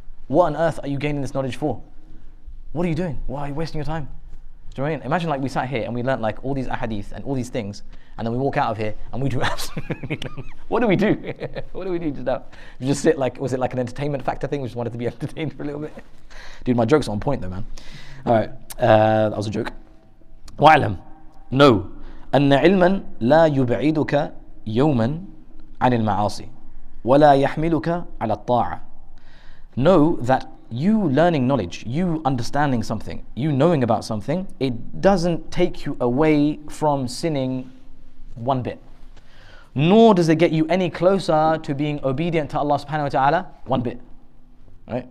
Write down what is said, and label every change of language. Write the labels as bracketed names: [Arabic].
[English] What on earth are you gaining this knowledge for? What are you doing? Why are you wasting your time? Do you know what I mean? Imagine like we sat here and we learnt like all these ahadith and all these things, and then we walk out of here and we do absolutely nothing. What do we do? What do we do just now? We just sit like, was it like an entertainment factor thing? We just wanted to be entertained for a little bit. Dude, my joke's on point though, man. Alright, that was a joke. [Arabic] وَاعْلَمْ, know أن علما لا يبعدك يوما عن المعاصي ولا يحملك على الطاعة. [English] Know that you learning knowledge, you understanding something, you knowing about something, it doesn't take you away from sinning one bit. Nor does it get you any closer to being obedient to Allah subhanahu wa ta'ala one bit. Right?